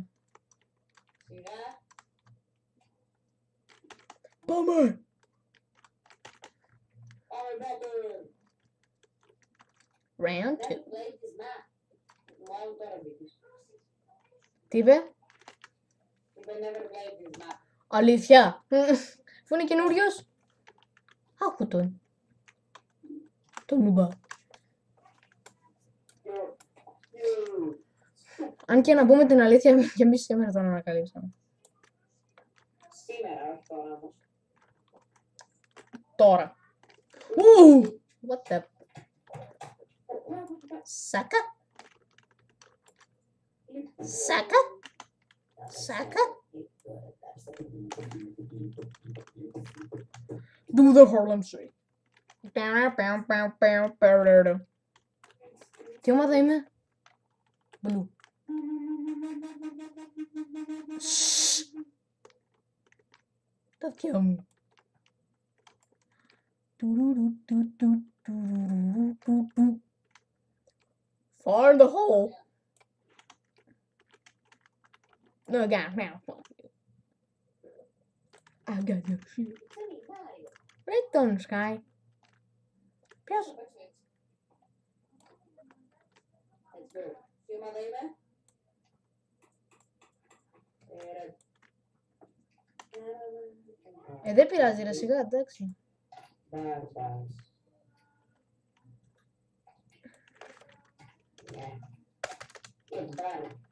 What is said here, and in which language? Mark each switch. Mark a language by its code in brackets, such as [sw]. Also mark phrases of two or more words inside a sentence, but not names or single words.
[el] Σιγά. Πάμε! Πάμε πάτε. [en] Round 2. [el] Δεν βλέπεις να. Μάλλον τώρα μπήκες. Τι είπε? [en] Είπε never played this map. [el] Αλήθεια. Αφού είναι καινούριος. Άκου τον. Τον νουμπά. Αν και να πούμε την αλήθεια, και εμείς σήμερα τον ανακαλύψαμε. Σήμερα, όχι τώρα όμως. Τώρα. [en] What the... [el] Σάκα. Σάκα. Σάκα. [en] Do the Harlem Shake. [el] Τι ομάδα είμαι? Blue. Τα αυτιά μου. [en] Fire in the hole. No, I got now. I got your shit. Right on, Sky. [el] Ποιος? Τι ομάδα είναι? Δεν πειράζει ρε, σιγά, εντάξει. Μπάρμπας. Μπάρμπας.